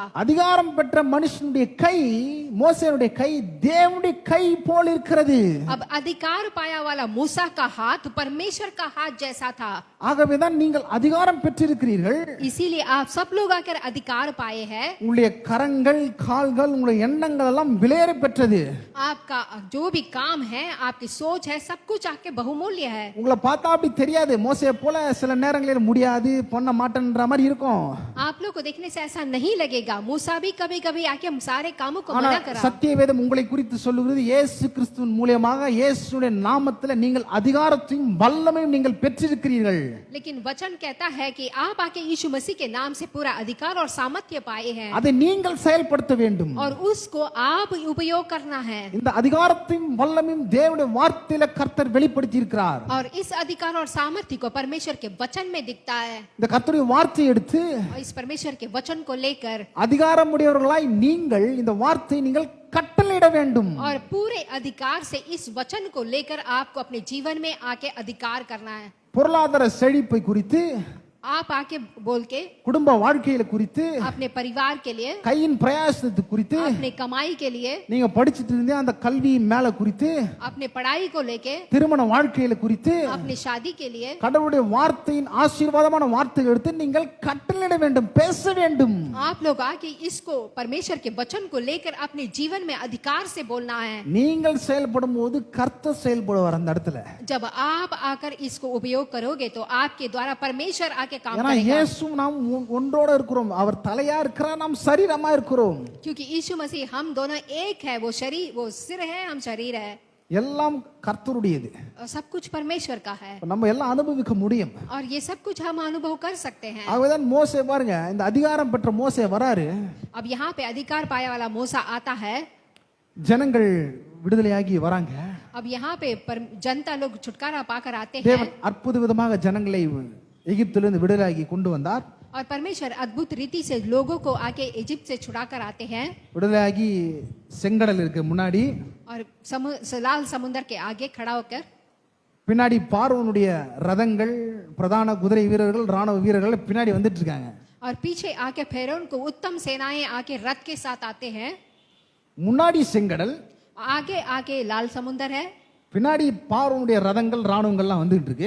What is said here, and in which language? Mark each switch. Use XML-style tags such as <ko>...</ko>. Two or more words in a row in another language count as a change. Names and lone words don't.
<ta>அதிகாரம் பெற்ற மனுஷனுடைய கை, மோசேனுடைய கை தேவனுடைய கை போல் இருக்கிறது.</ta> <hi>अब अधिकार पाया वाला मूसा का हाथ परमेश्वर का हाथ जैसा था.</hi> <ta>ஆகவேதான் நீங்கள் அதிகாரம் பெற்றிருக்கிறீர்கள்.</ta> <hi>इसीलिए आप सब लोग आकर अधिकार पाए हैं.</hi> <ta>உங்களுடைய கரங்கள், கால்கள், உங்களுடைய எண்ணங்கள் எல்லாம் விலையேற பெற்றது.</ta> <hi>आपका जो भी काम है, आपकी सोच है, सब कुछ आपके बहुमूल्य है.</hi> <ta>உங்களை பார்த்தா அப்படி தெரியாது, மோசே போல சில நேரங்களில் முடியாது பண்ண மாட்டேன்ற மாதிரி இருக்கும்.</ta> <hi>आप लोग को देखने से ऐसा नहीं लगेगा. मूसा भी कभी कभी आके हम सारे कामों को</hi> <ta>ஆனா</ta> <hi>मना करा.</hi> <ta>சத்திய வேதம் உங்களை குறித்து சொல்லுகிறது, இயேசு கிறிஸ்துவின் மூலமாக இயேசுடைய நாமத்தில் நீங்கள் அதிகாரத்தையும் வல்லமையும் நீங்கள் பெற்றிருக்கிறீர்கள்.</ta> <hi>लेकिन वचन कहता है कि आप आके यीशु मसीह के नाम से पूरा अधिकार और सामर्थ्य पाए हैं</hi> <ta>அதை நீங்கள் செயல்படுத்த வேண்டும்.</ta> <hi>और उसको आप उपयोग करना है.</hi> <ta>இந்த அதிகாரத்தையும் வல்லமையும் தேவனுடைய வார்த்தையில கர்த்தர் வெளிப்படுத்தி இருக்கிறார்.</ta> <hi>और इस अधिकार और सामर्थ्य को परमेश्वर के वचन में दिखता है.</hi> <ta>இந்த கர்த்தருடைய வார்த்தையை எடுத்து</ta> <hi>और इस परमेश्वर के वचन को लेकर</hi> <ta>அதிகாரம் உடையவர்களாய் நீங்கள் இந்த வார்த்தையை நீங்கள் கட்டளையிட வேண்டும்.</ta> <hi>और पूरे अधिकार से इस वचन को लेकर आपको अपने जीवन में आके अधिकार करना है.</hi> <ta>பொருளாதார செழிப்பை குறித்து,</ta> <hi>आप आके बोल के</hi> <ta>குடும்ப வாழ்க்கையில குறித்து,</ta> <hi>अपने परिवार के लिए,</hi> <ta>கையின் பிரயாசத்தை குறித்து,</ta> <hi>अपने कमाई के लिए,</hi> <ta>நீங்க படிச்சிட்டு இருந்தே அந்த கல்வி மேல குறித்து,</ta> <hi>अपने पढ़ाई को लेके,</hi> <ta>திருமண வாழ்க்கையில குறித்து,</ta> <hi>अपनी शादी के लिए</hi> <ta>கடவுளுடைய வார்த்தையின் ஆசீர்வாதமான வார்த்தைகளை எடுத்து நீங்கள் கட்டளையிட வேண்டும், பேச வேண்டும்.</ta> <hi>आप लोग आके इसको परमेश्वर के वचन को लेकर अपने जीवन में अधिकार से बोलना है.</hi> <ta>நீங்கள் செயல்படும் போது கர்த்தர் செயல்படுவார் அந்த இடத்துல.</ta> <hi>जब आप आकर इसको उपयोग करोगे तो आपके द्वारा परमेश्वर आके काम</hi> <ta>ஏன்னா</ta> <hi>करेगा.</hi> <ta>இயேசு நாம் ஒன்றோட இருக்கிறோம், அவர் தலையா இருக்கிறார், நாம் சரீரமா இருக்கிறோம்.</ta> <hi>क्योंकि यीशु मसीह हम दोनों एक है. वो शरीर, वो सिर है, हम शरीर है.</hi> <ta>எல்லாம் கர்த்தருடையது.</ta> <hi>और सब कुछ परमेश्वर का है</hi> <ta>நம்ம எல்லாம் அனுபவிக்க முடியும்.</ta> <hi>और ये सब कुछ हम अनुभव कर सकते हैं.</hi> <ta>ஆகவேதான் மோசே பாருங்க, இந்த அதிகாரம் பெற்ற மோசே வராரு.</ta> <hi>अब यहाँ पे अधिकार पाया वाला मूसा आता है.</hi> <ta>ஜனங்கள் விடுதலையாகி வராங்க.</ta> <hi>अब यहाँ पे जनता लोग छुटकारा पाकर आते हैं.</hi> <ta>தேவன் அற்புத விதமாக ஜனங்களை எகிப்திலிருந்து விடுதலையாகி கொண்டு வந்தார்.</ta> <hi>और परमेश्वर अद्भुत रीति से लोगों को आके इजिप्ट से छुड़ा कर आते हैं</hi> <ta>விடுதலையாகி செங்கடல் இருக்கு முன்னாடி,</ta> <hi>और लाल समुद्र के आगे खड़ा होकर</hi> <ta>பின்னாடி பார்வோனுடைய ரதங்கள், பிரதான குதிரை வீரர்கள், ராணுவ வீரர்கள் பின்னாடி வந்துட்டு இருக்காங்க.</ta> <hi>और पीछे आके फेरोन को उत्तम सेनाएं आके रथ के साथ आते हैं.</hi> <ta>முன்னாடி செங்கடல்,</ta> <hi>आगे आगे लाल समुद्र है</hi> <ta>பின்னாடி பார்வோனுடைய ரதங்கள், ராணுவங்கள்லாம் வந்துட்டு இருக்கு.</ta>